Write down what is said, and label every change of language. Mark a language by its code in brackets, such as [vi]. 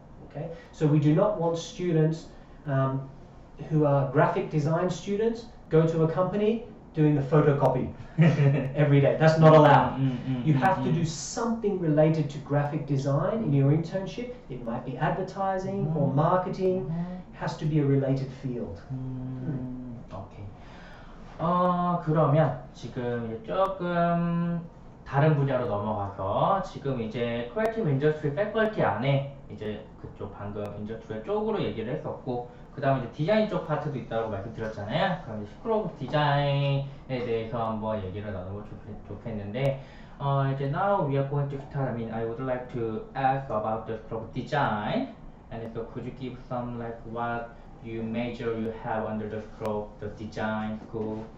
[en] Okay, so we do not want students who are graphic design students go to a company doing the photocopy every day. That's not allowed. You have to do something related to graphic design in your internship. It might be advertising or marketing. It has to be a related field. 오케이. [ko] 그러면 지금 이제 조금 다른 분야로 넘어가서 지금 이제 크리에이티브 인더스트리 패컬티 안에 이제 그쪽 방금 인더스트리 쪽으로 얘기를 했었고, 그 다음에 이제 디자인 쪽 파트도 있다고 말씀드렸잖아요. 그럼 이제 스크롤 디자인에 대해서 한번 얘기를 나누면 좋겠는데, 이제 [en] now we are going to start. I mean, I would like to ask about the scroll design, and so could you give some like what you major you have under the scroll, the design school?